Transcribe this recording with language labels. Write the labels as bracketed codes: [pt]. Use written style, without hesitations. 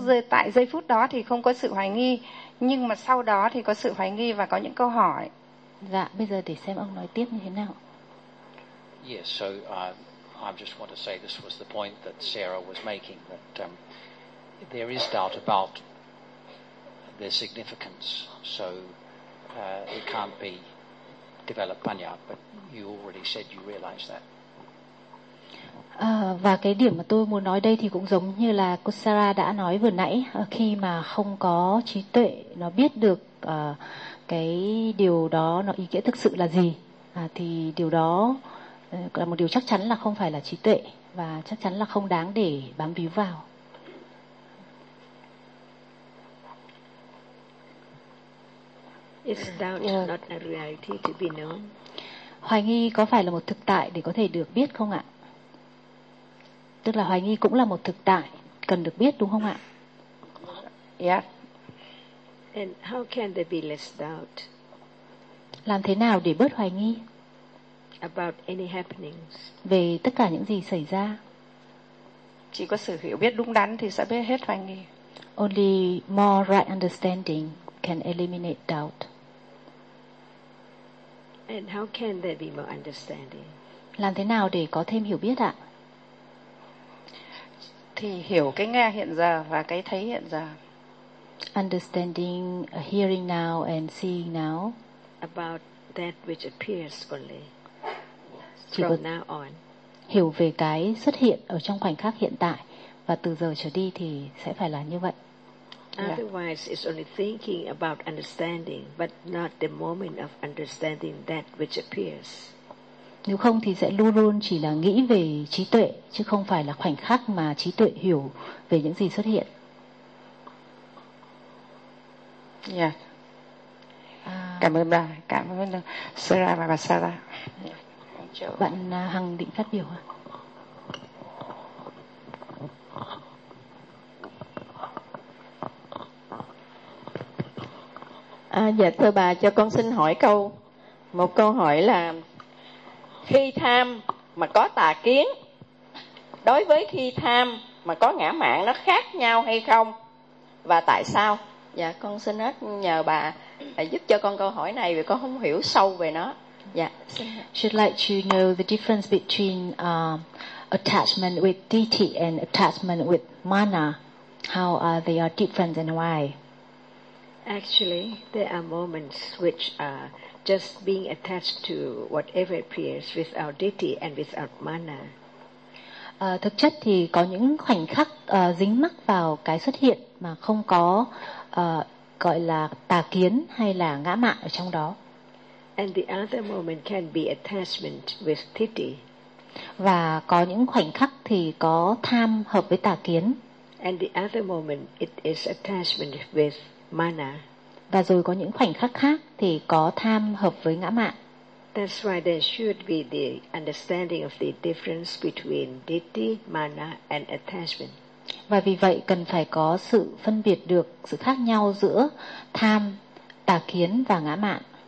[vi] Tại giây phút đó thì không có sự hoài nghi, nhưng mà sau đó thì có sự hoài nghi và có những câu hỏi. Dạ, bây giờ để xem ông nói tiếp như thế nào. [en] Yes, so I just want to say this was the point that Sarah was making, that there is doubt about their significance, so it can't be developed panya, but you already said you realize that. [vi] Và cái điểm mà tôi muốn nói đây thì cũng giống như là cô Sarah đã nói vừa nãy, khi mà không có trí tuệ nó biết được cái điều đó nó ý nghĩa thực sự là gì, thì điều đó là một điều chắc chắn là không phải là trí tuệ và chắc chắn là không đáng để bám víu vào. [en] It's doubt, not a reality to be known. [vi] Hoài nghi có phải là một thực tại để có thể được biết không ạ? Tức là hoài nghi cũng là một thực tại cần được biết đúng không ạ? [en] Yeah. And how can there be less doubt? [vi] Làm thế nào để bớt hoài nghi? [en] About any happenings. [vi] Về tất cả những gì xảy ra. Chỉ có sự hiểu biết đúng đắn thì sẽ biết hết hoài nghi. [en] Only more right understanding can eliminate doubt. And how can there be more understanding? [vi] Làm thế nào để có thêm hiểu biết ạ? Thì hiểu cái nghe hiện giờ và cái thấy hiện giờ. [en] Understanding hearing now and seeing now. About that which appears only. [vi] Chỉ [en] from now on. [vi] Hiểu về cái xuất hiện ở trong khoảnh khắc hiện tại và từ giờ trở đi thì sẽ phải là như vậy. [en] Otherwise, it's only thinking about understanding, but not the moment of understanding that which appears. [vi] Nếu không thì sẽ luôn luôn chỉ là nghĩ về trí tuệ, chứ không phải là khoảnh khắc mà trí tuệ hiểu về những gì xuất hiện. Yeah. Cảm ơn Sarah và bà Sarah. Bạn Hằng định phát biểu à? À, dạ thưa bà, cho con xin hỏi câu. Một câu hỏi là khi tham mà có tà kiến, đối với khi tham mà có ngã mạn nó khác nhau hay không? Và tại sao? Dạ con xin hết nhờ bà giúp cho con câu hỏi này vì con không hiểu sâu về nó. Dạ. [en] She'd like to know the difference between attachment with ditthi and attachment with mana. How are they are different and why? Actually, there are moments which are just being attached to whatever appears without ditthi and without mana. [vi] Thực chất thì có những khoảnh khắc dính mắc vào cái xuất hiện mà không có gọi là tà kiến hay là ngã mạn ở trong đó. [en] And the other moment can be attachment with ditthi. [vi] Và có những khoảnh khắc thì có tham hợp với tà kiến. [en] And the other moment it is attachment with mana. [vi] Và rồi có những khoảnh khắc khác thì có tham hợp với ngã mạn. [en] That's why there should be the understanding of the difference between ditthi, mana and attachment. [vi] Và vì vậy cần phải có sự phân biệt được sự khác nhau giữa tham, tà kiến và ngã mạn.